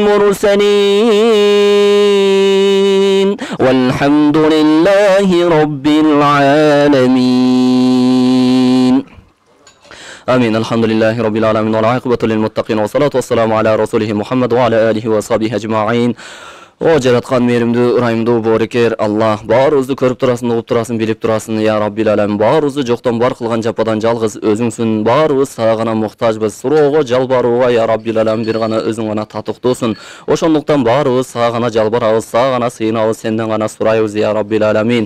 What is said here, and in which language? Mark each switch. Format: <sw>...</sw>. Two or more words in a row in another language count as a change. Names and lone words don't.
<ar>المرسلين والحمد لله رب العالمين آمين الحمد لله رب العالمين والعاقبة للمتقين والصلاة والسلام على رسوله محمد وعلى آله وصحبه أجمعين.</ar> <ky>O жараткан мээримдүү, ырайымдуу боорекер Аллах, баарыбызды көрүп турасың, угуп турасың, билип турасың,</ky> <ar>يا رب العالم.</ar> <ky>Баарыбызды жоктон бар кылган жападан жалгыз өзүңсүн. Баарыбыз сага гана муктажбыз. Суроого, жалбарууга</ky> <ar>يا رب العالم</ar> <ky>бир гана өзүң гана татыктуусуң. Ошондуктан баарыбыз сага гана жалбарабыз, сага гана сыйынабыз, сенден гана сурайбыз</ky> <ar>يا رب العالمين.</ar>